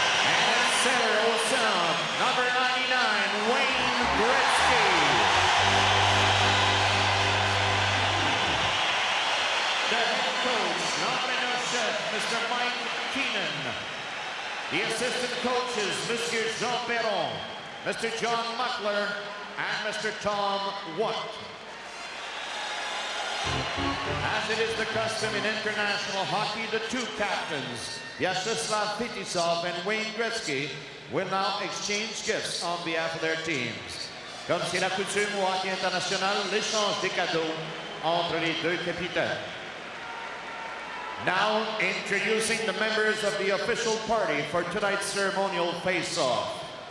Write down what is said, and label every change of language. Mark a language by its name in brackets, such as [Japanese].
[English] And at center, [French] au centre, [English] number 99, Wayne Gretzky. The head coach, [French] l'entraîneur-chef, [English] Mr. Mike Keenan. The assistant coaches, Monsieur Jean Perron, Mr. John Muckler, and Mr. Tom Watt. As it is the custom in international hockey, the two captains, Vyacheslav Fetisov and Wayne Gretzky, will now exchange gifts on behalf of their teams. [French] Comme c'est la coutume au hockey international, l'échange des cadeaux entre les deux capitaines. [English] Now introducing the members of the official party for tonight's ceremonial face-off.